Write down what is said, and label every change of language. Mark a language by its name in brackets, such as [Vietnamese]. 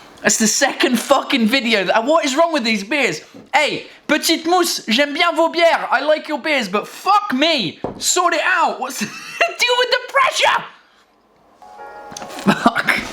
[English] That's the second fucking video. What is wrong with these beers? [French] Hey, Petite Mousse, j'aime bien vos bières. [English] I like your beers, but fuck me. Sort it out. What's deal with the pressure? Fuck.